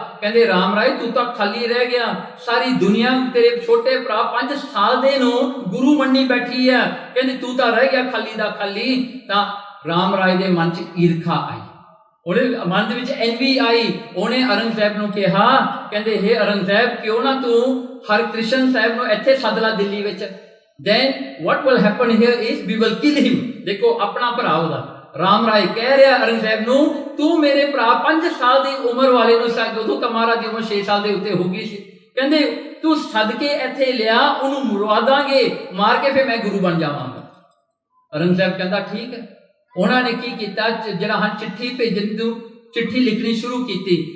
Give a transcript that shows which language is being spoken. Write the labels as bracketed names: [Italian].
[Punjabi] ਕਹਿੰਦੇ ਰਾਮ ਰਾਏ ਤੂੰ ਤਾਂ ਖਾਲੀ ਰਹਿ ਗਿਆ, ਸਾਰੀ ਦੁਨੀਆ ਤੇਰੇ ਛੋਟੇ ਭਰਾ 5 ਸਾਲ ਦੇ ਨੂੰ ਗੁਰੂ ਮੰਨੀ ਬੈਠੀ ਹੈ, ਕਹਿੰਦੇ ਤੂੰ ਤਾਂ ਰਹਿ ਗਿਆ ਖਾਲੀ ਦਾ ਖਾਲੀ। ਤਾਂ ਰਾਮ ਰਾਏ ਦੇ ਮਨ 'ਚ ਈਰਖਾ ਆਈ, ਉਹਦੇ ਮਨ ਦੇ ਵਿੱਚ ਐਨਵੀ ਆਈ। ਉਹਨੇ ਔਰੰਗਜ਼ੇਬ ਨੂੰ ਕਿਹਾ, ਕਹਿੰਦੇ ਹੇ ਔਰੰਗਜ਼ੇਬ ਕਿਉਂ ਨਾ ਤੂੰ ਹਰਕ੍ਰਿਸ਼ਨ ਸਾਹਿਬ ਨੂੰ ਇੱਥੇ ਸੱਦ ਲਾ ਦਿੱਲੀ ਵਿੱਚ। [English] then what will happen here is we will kill him। [Punjabi] ਦੇਖੋ ਆਪਣਾ ਭਰਾ ਉਹਦਾ ਰਾਮ ਰਾਏ ਕਹਿ ਰਿਹਾ ਔਰੰਗਜ਼ੇਬ ਨੂੰ ਤੂੰ ਮੇਰੇ ਭਰਾ 5 ਸਾਲ ਦੀ ਉਮਰ ਵਾਲੇ ਨੂੰ ਸਾਡ, ਉਦੋਂ ਤਾਂ ਮਹਾਰਾਜ ਦੀ ਉਮਰ 6 ਸਾਲ ਦੇ ਉੱਤੇ ਹੋ ਗਈ ਸੀ, ਕਹਿੰਦੇ ਤੂੰ ਸੱਦ ਕੇ ਇੱਥੇ ਲਿਆ, ਉਹਨੂੰ ਮਰਵਾ ਦਾਂਗੇ, ਮਾਰ ਕੇ ਫਿਰ ਮੈਂ ਗੁਰੂ ਬਣ ਜਾਵਾਂਗਾ। ਔਰੰਗਜ਼ੇਬ ਕਹਿੰਦਾ ਠੀਕ ਹੈ। ਉਹਨਾਂ ਨੇ ਕੀ ਕੀਤਾ, ਜਿਹੜਾ ਚਿੱਠੀ ਭੇਜਣ ਨੂੰ ਚਿੱਠੀ ਲਿਖਣੀ ਸ਼ੁਰੂ ਕੀਤੀ।